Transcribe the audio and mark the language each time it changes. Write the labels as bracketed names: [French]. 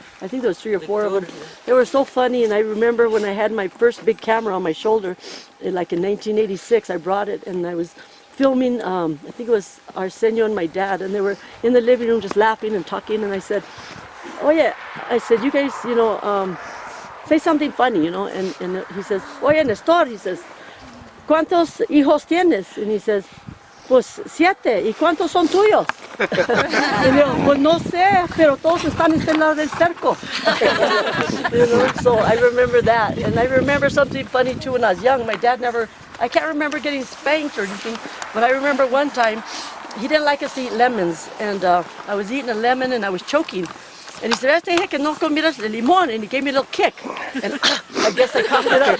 [English] I think there was 3 or 4 of them. They were so funny, and I remember when I had my first big camera on my shoulder, like in 1986, I brought it, and I was filming, I think it was Arsenio and my dad, and they were in the living room just laughing and talking, and I said, oh yeah, I said, you guys, say something funny, and he says, [Spanish] oye, Nestor, [English] he says, [Spanish] ¿cuántos hijos tienes? [English] And he says, [Spanish] pues 7, ¿y cuántos son tuyos? Y digo, pues no sé, pero todos están en este lado del cerco. [English] So I remember that. And I remember something funny too when I was young. My dad I can't remember getting spanked or anything, but I remember one time, he didn't like us to eat lemons, and I was eating a lemon and I was choking. And he said, [Spanish] te dije que no comieras el limón, [English] and he gave me a little kick. And I guess I coughed it up.